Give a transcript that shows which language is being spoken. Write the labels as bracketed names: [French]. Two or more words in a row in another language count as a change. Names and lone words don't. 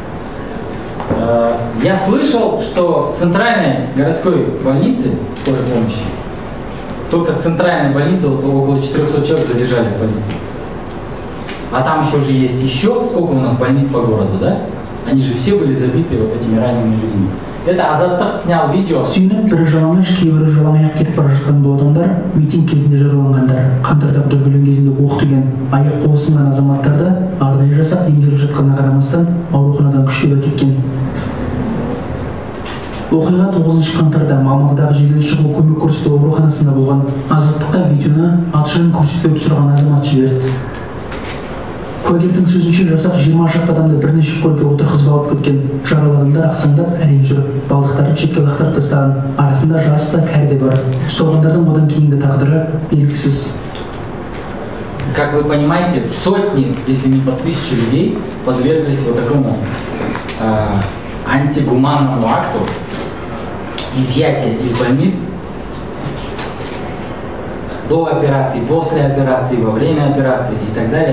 [Russian] Я слышал, что с центральной городской больницы скорой помощи, только с центральной больницы вот около 400 человек задержали в больницу. А там еще же есть сколько у нас больниц по городу, да? Они же все были забиты вот этими ранеными людьми. Это Азаттық снял видео. [Kazakh] Сүйініп бір жалаңаш, кейбірі жалаңаяқ кетіп бара жатқан бұл адамдар митинг кезінде жараланғандар. Қаңтарда дүрбелең кезінде оқ тиген аяқ қолы сынған азаматтарды арнайы жасақ емделіп жатқанына қарамастан ауруханадан күштеп әкеткен. Оқиға 9 қаңтарда Мамырдағы жедел шұғыл көмек көрсету ауруханасында болған. Азаттыққа видеоны аты-жөнін көрсетпеуді сұраған азамат жіберді. Куәгердің сөзінше жасақ 20 шақты адамды бірнеше көлікке отырғызып алып кеткен. Жаралы адамдар ақсаңдап әрең жүріп, балдықтарын шетке лақтырып тастаған. Арасында жасы да кәрі де бар. Ұсталғандардың одан кейінгі тағдыры белгісіз. [Russian] Как вы понимаете, сотни, если не по 1000 людей подверглись вот такому антигуманному акту изъятия из больниц до операции, после операции, во время операции и так далее.